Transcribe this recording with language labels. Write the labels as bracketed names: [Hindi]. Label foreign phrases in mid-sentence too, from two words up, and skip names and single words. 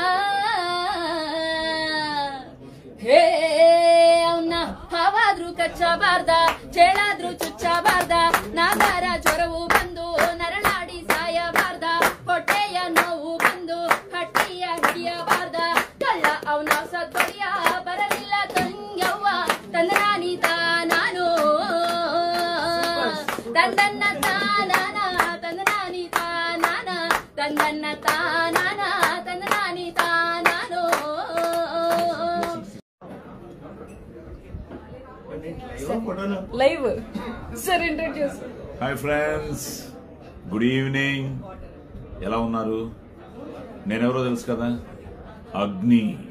[Kannada] ಹೇ ಅವನ್ನ ಹಾವಾದ್ರೂ ಕಚ್ಚಬಾರ್ದ ಚೇಳಾದ್ರೂ ಚುಚ್ಚಬಾರ್ದ ನಾಗಾರ ಜ್ವರವು ಬಂದು ನರಳಾಡಿ ಸಾಯಬಾರ್ದ ಹೊಟ್ಟೆಯ ನೋವು ಬಂದು ಹಟ್ಟಿಯ ಹಿಡಿಯಬಾರ್ದ ಕಳ್ಳ ಅವನ ಸದ್ಬಡಿಯ ಬರಲಿಲ್ಲ ತಂಗ್ಯವ್ವ ತಂದನಾನಿ ತಾನಾನು ತಂದನ್ನ ತಾನಾನ ತಂದನಾನಿ ತಾನಾನ ತಂದನ್ನ ತಾನಾನ ತಂದನಾನಿ ತಾನಾನು [English] live sir introduce. hi friends, good evening. [Telugu] ఎలా ఉన్నారు? నేనెవరో తెలుసు కదా, అగ్ని.